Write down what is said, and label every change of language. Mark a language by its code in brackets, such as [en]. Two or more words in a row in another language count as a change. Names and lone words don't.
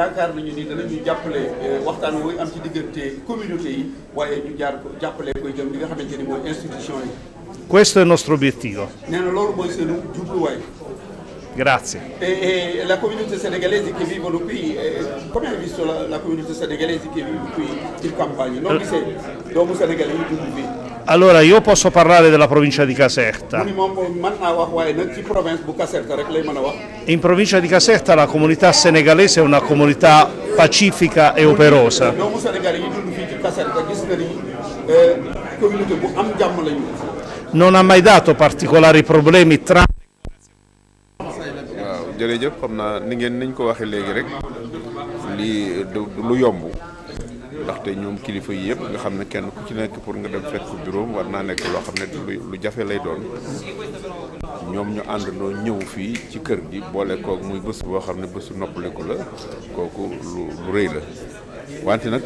[it] Questo è il nostro obiettivo. Grazie. E la comunità senegalese che vivono qui, come hai visto la comunità senegalese che vive qui in campagna? Non vi sei, dopo senegalese qui? Allora, io posso parlare della provincia di Caserta. [wo] mu ni moom mën naa wax waaye nag ci province bu Caserta rek lay mën a wax. [it] In provincia di Caserta la comunità senegalese è una comunità pacifica e operosa. [wo] doomu Sénégal yi dund fii ci Caserta gis na ni communauté bu am jàmm lañu. [it] Non ha mai dato particolari problemi tra. [wo] waaw jërëjëf xam naa niñ ko waxee léegi rek lii du lu yomb ndaxte ñoom kilifa yi yëpp nga xam ne kenn ku ci nekk pour nga dem fekk bureau war naa nekk loo xam ne lu jafe lay doon ñoom ñu àndandoo ñëw fii ci kër gi boole koog muy bés boo xam ne bésu noppaleku la kooku lu rëy la wante nag